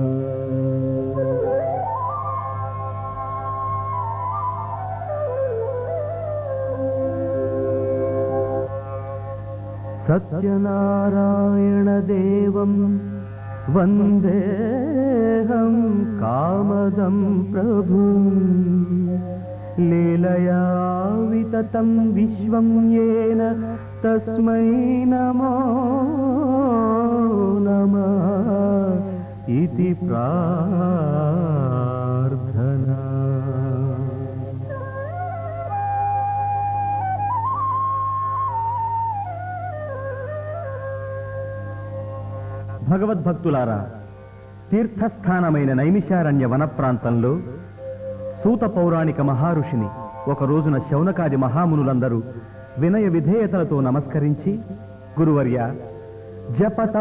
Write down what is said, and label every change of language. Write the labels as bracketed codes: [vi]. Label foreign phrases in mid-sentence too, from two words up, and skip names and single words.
[sa] सत्यनारायणदेवं वन्देऽहं कामदं प्रभुम्। लीलया विततं विश्वं येन तस्मै नमो नमः इति प्रार्थना। [te] భగవద్భక్తులారా, తీర్థస్థానమైన నైమిషారణ్య వన ప్రాంతంలో సూత పౌరాణిక మహారుషిని ఒక రోజున శౌనకాది మహామునులందరూ వినయ విధేయతలతో నమస్కరించి, గురువర్య, జప తప